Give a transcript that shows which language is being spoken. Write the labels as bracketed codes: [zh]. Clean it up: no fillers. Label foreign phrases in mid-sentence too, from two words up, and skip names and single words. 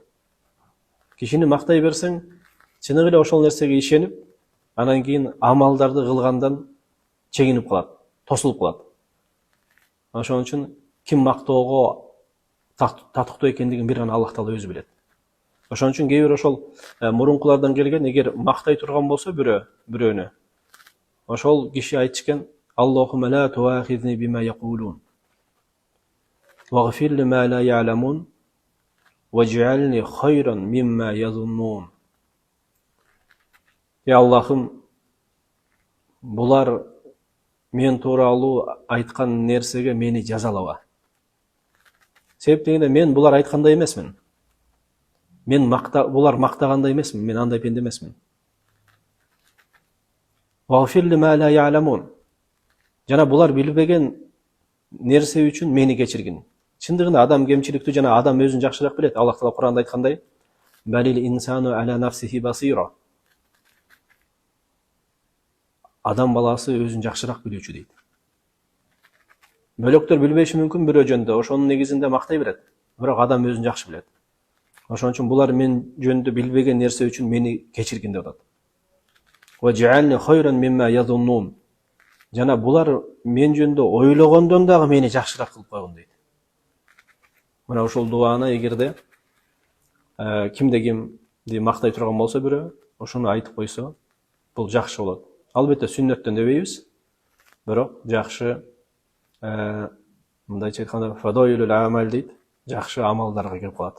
[ky] Кишини мактай берсең, чыныгы эле ошол нерсеге ишенип, анан кийин амалдарды кылгандан чегинип калат, тосулуп калат. Ошон үчүн ким мактоого татыктуу экендигин бир гана Аллах Таала өзү билет. Ошон үчүн кээ бир ошол мурункулардан келген, эгер мактай турган болсо бирөөнү, ошол киши айтышкен: [ar] اللهم لا تؤاخذني بما يقولون. واغفر لي ما لا يعلمون واجعلني خيرا مما يظنون. [ky] Аллахым, булар мен тууралуу айткан нерсеге мени жазалаба. Себептегенде мен булар айткандай эмесмин. Булар мактагандай эмесмин, мен андай пенде эмесмин. [ar] واغفر لي ما لا يعلمون. [ky] Жана булар билбеген нерсе үчүн мени кечиргин. Чындыгында адам кемчиликтүү жана адам өзүн жакшыраак билет. Аллах Таала Куранда айткандай: [ar] بل الإنسان على نفسه بصيرة. [ky] Адам баласы өзүн жакшыраак билүүчү дейт. Бөлөктөр билбеши мүмкүн бирөө жөнүндө, ошонун негизинде мактай берет. Бирок адам өзүн жакшы билет. Ошон үчүн булар мен жөнүндө билбеген нерсе үчүн мени кечиргин деп атат. [ar] واجعلني خيرا مما يظنون. [ky] Жана булар мен жөнүндө ойлогондон дагы мени жакшыраак кылып койгон дейт. Мына ошол дуаны эгерде кимде кимди мактай турган болсо бирөө, ошону айтып койсо, бул жакшы болот. Албетте сүннөттөн дебейбиз, бирок жакшы мындайча айтканда [ar] فضائل الأعمال [ky] дейт, жакшы амалдарга кирип калат.